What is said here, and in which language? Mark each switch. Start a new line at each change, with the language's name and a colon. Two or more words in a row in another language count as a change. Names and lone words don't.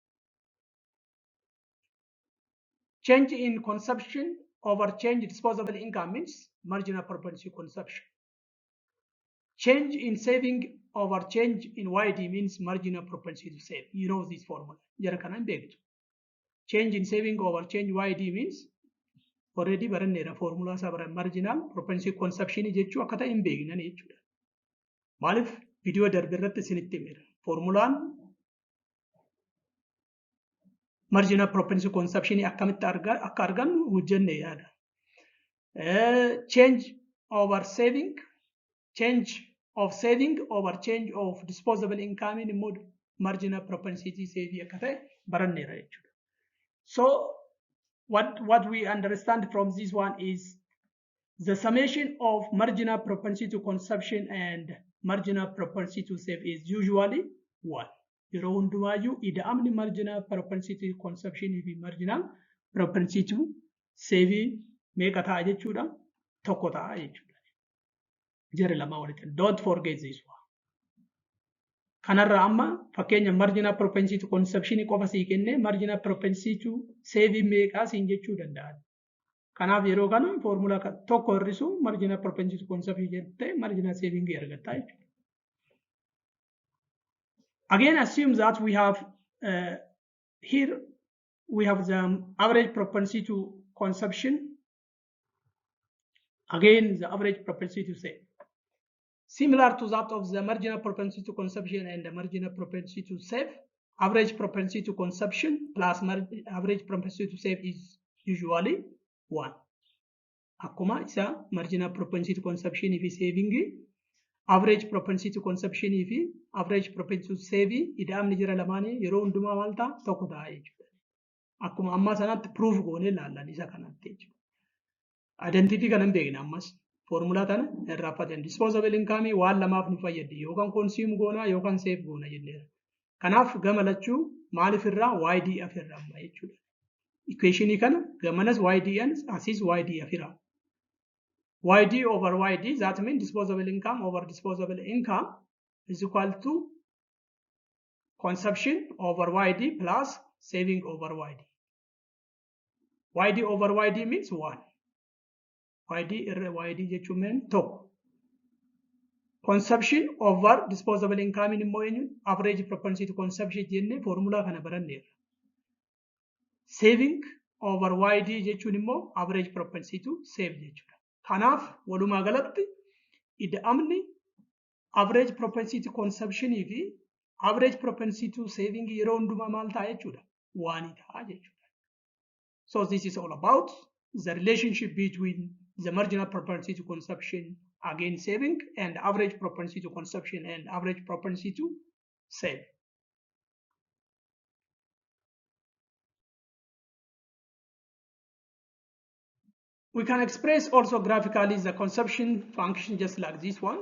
English: Change in consumption over change in disposable income means marginal propensity consumption. Change in saving over change in YD means marginal propensity to save. You know this formula. Change in saving over change YD means already
Oromo: baranneera formula isaa baran
English: marginal propensity consumption
Oromo: jechuu akka ta'e hin beeknan jechuudha. Maaliif viidiyoo darbe irratti isinitti himeera. Formulaan
English: marginal propensity consumption
Oromo: akkamitti akka argannu hojjenne yaada.
English: Change over saving, change of saving over change of disposable income in mode marginal propensity saving
Oromo: akka ta'e baranneera jechuudha.
English: So what we understand from this one is the summation of marginal propensity to consumption and marginal propensity to save is usually 1.
Oromo: Yeroo hundumaayyuu ida'amni
English: marginal propensity to consumption
Oromo: fi
English: marginal propensity to save
Oromo: meeqa ta'a jechuudha? Tokko ta'a jechuudha. Jara lama walitti.
English: Don't forget this one.
Oromo: Kanarra amma fakkeenya
English: marginal propensity to consumption
Oromo: qofa sii kenne
English: marginal propensity to save
Oromo: meeqa siin jechuu danda'a. Kanaaf yeroo kana formula tokko hir'isu
English: marginal propensity to consumption
Oromo: jette
English: marginal saving
Oromo: argatta jechuudha.
English: Again, assume that we have here we have the average propensity to consumption. Again, the average propensity to save. Similar to that of the marginal propensity to consumption and the marginal propensity to save, average propensity to consumption plus average propensity to save is usually 1.
Oromo: Akkuma isa
English: marginal propensity to consumption
Oromo: fi saving,
English: average propensity to consumption
Oromo: fi
English: average propensity to save
Oromo: ida'amni jira lamaanii yeroo hundumaa maal ta'a tokko ta'a jechuudha. Akkuma amma sanatti proof goone ilaallan isa kanatti jechuudha. Identity kanan beekna ammas. Formula tana irraa fatan
English: disposable income
Oromo: waan lamaaf nu fayyaddi yookaan consume goona yookaan save goona jenneera. Kanaaf gama lachuu maaliif irraa YDF irraa amma jechuudha. Equationii kana gamanas YDN asis YDF irraa.
English: YD over YD, that means disposable income over disposable income is equal to consumption over YD plus saving over YD. YD over YD means 1.
Oromo: YD jechuun meen tokko.
English: Consumption over disposable income
Oromo: immoo eenyu
English: average propensity to consumption
Oromo: jenne formula kana baranneera.
English: Saving over YD
Oromo: jechuun immoo
English: average propensity to save
Oromo: jechuudha. Kanaaf walumaa galatti ida'amni
English: average propensity to consumption
Oromo: fi
English: average propensity to saving
Oromo: yeroo hundumaa maal ta'a jechuudha? 1 ta'a jechuudha.
English: So this is all about the relationship between the marginal propensity to consumption again saving and average propensity to consumption and average propensity to save. We can express also graphically the consumption function just like this one.